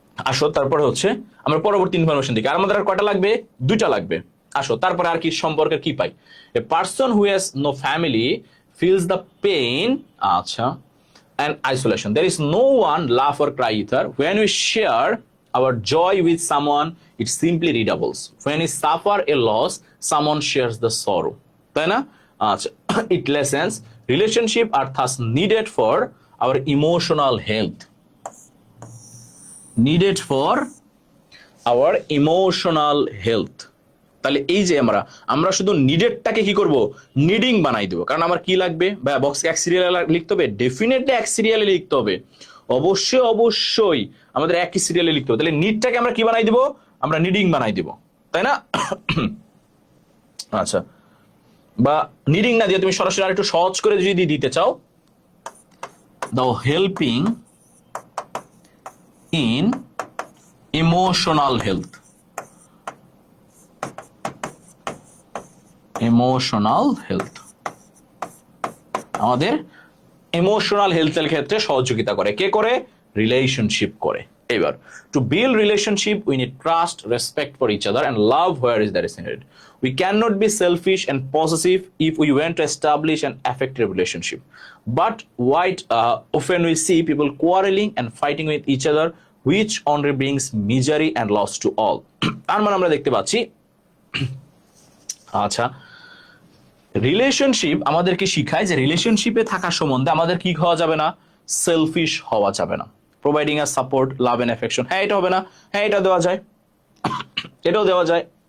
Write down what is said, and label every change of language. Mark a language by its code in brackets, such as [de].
[bn] আসো তারপরে হচ্ছে আমরা পরবর্তী ইনফরমেশন দিকে, আর আমাদের আর কয়টা লাগবে, দুইটা লাগবে। আসো তারপরে আর কি সম্পর্কের কি পাই, [en] a person who has no family feels the pain, [bn] আচ্ছা, [en] and isolation. There is no one laugh or cry either. When we share our joy with someone, it simply redoubles. When we suffer a loss, someone shares the sorrow. [bn] তাই না? [en] আচ্ছা, it lessens. Relationship are thus needed for our emotional health. Needed for our emotional health. [bn] তাহলে এই যে আমরা শুধু নিডেডটাকে কি করব, নিডিং বানাই দেবো। কারণ আমার কি লাগবে ভাই, বক্সকে এক সিরিয়ালে লিখতে হবে, ডেফিনেটলি এক সিরিয়ালে লিখতে হবে, অবশ্যই অবশ্যই আমাদের একই সিরিয়ালে লিখতে হবে। তাহলে নিডটাকে আমরা কি বানাই দিব, আমরা নিডিং বানাই দিব, তাই না? আচ্ছা, বা নিডিং না দিয়ে তুমি সরাসরি আর একটু সহজ করে যদি দিতে চাও, দাও [en] Helping in emotional health. [bn] Emotional health আমাদের ইমোশনাল হেলথের ক্ষেত্রে সহযোগিতা করে, কে করে, রিলেশনশিপ করে। [en] এবার to build relationship we need trust, respect for each other and love where is that is needed. We cannot be selfish and possessive if we want to establish an effective relationship. But often we see people quarreling and fighting with each other, which only brings misery and loss to all. [bn] তার মানে আমরা দেখতে পাচ্ছি, আচ্ছা, relationship আমাদেরকে শিখায় যে রিলেশনশিপে থাকার সম্বন্ধে আমাদের কি হওয়া যাবে না, সেলফিশ হওয়া যাবে না। [en] providing a support, love and affection, [bn] হ্যাঁ এটা হবে না, হ্যাঁ এটা দেওয়া যায়, এটাও দেওয়া যায়।